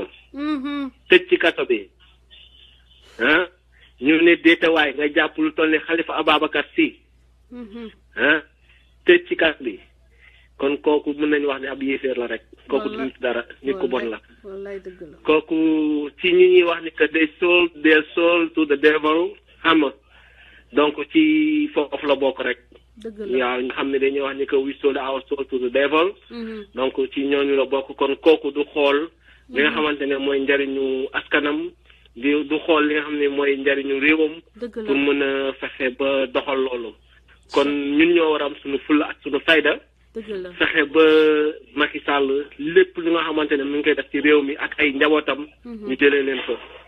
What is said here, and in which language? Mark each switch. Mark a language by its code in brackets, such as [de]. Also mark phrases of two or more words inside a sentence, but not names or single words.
[wo] tëj ci kaso bi ah. ñu ne déetawaay nga jàpp lu toll ni Khalifa Ababacar Sy tëj ci kas bi kon kooku mën nañu wax ne ab yéeféer la rek kooku du nit dara nit ku bon la kooku ci ñi ñuy wax ni que [en] they sold their soul to the devil [wo] xam nga donc ci foofu la bokk rek waaw nga xam ne dañuy wax ni que [en] we sold our soul to the devil [wo] donc ci ñooñu la bokk kon kooku du xool li nga xamante ne mooy njariñu askanam du xool li nga xam ne mooy njariñu réewam pour mën a fexe ba doxal loolu kon ñun ñoo war a am suñu fulla ak suñu fayda fexe ba Macky Sall lépp lu nga xamante ne mu ngi koy def ci réew mi ak ay njabootam ñu jëlee leen fa